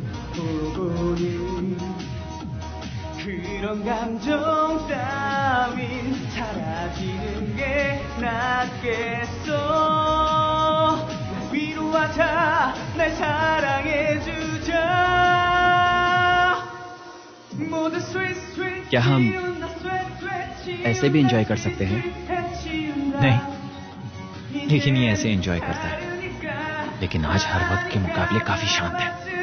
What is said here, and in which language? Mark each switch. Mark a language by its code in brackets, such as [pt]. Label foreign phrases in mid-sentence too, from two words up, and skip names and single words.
[ko] 보고는 그런 감정 따위 따윈 사라지는 게 낫겠어. 날 위로하자, 날 사랑해주자. 모두 [en] sweet sweet [hi] क्या हम [ko] 지운다, [en] sweat sweat [hi] ऐसे भी एंजॉय कर सकते हैं? नहीं, लेकिन ये ऐसे एंजॉय करता है, लेकिन आज हर वक्त के मुकाबले काफी शांत है।